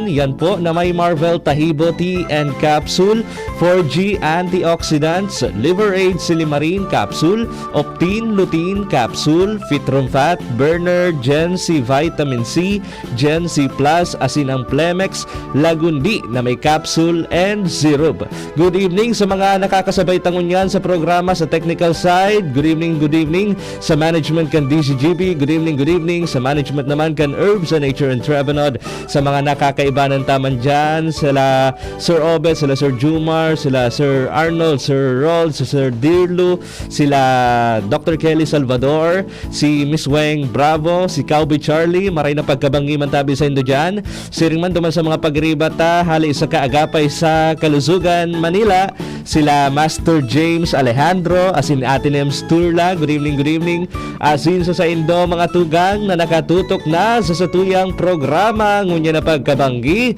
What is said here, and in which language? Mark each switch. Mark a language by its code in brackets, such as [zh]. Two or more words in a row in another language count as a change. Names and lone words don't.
[bik] Yan po na may Marvel Tahibo Tea and Capsule, 4G Antioxidants, Liver Aid Silimarin Capsule, Optin Lutein Capsule, Fitrum Fat Burner, Gen C Vitamin C, Gen C Plus, asin ang Plemex, Lagundi na may capsule and syrup. [en] Good evening [bik] sa mga nakakasabay tangunyan sa programa sa [en] technical side. Good evening [bik] sa management kan DCGB. [en] Good evening [bik] sa management naman kan Herbs and Nature and Trevenod. Sa mga nakakaibanan taman dyan, sila Sir Obet, sila Sir Jumar, sila Sir Arnold, Sir Rol, Sir Dirlu, sila Dr. Kelly Salvador, si Miss Weng Bravo, si Cowboy Charlie, maray na pagkabangi man tabi sa indo dyan. Siring man duman sa mga pagribata, hali sa kaagapay sa Kalusugan, Manila, sila Master James Alejandro, asin Atinem Sturla. [en] Good evening. [bik] Asin sa indo mga tugang na nakatutok na sa satuyang programa ngunya na pagkabanggi.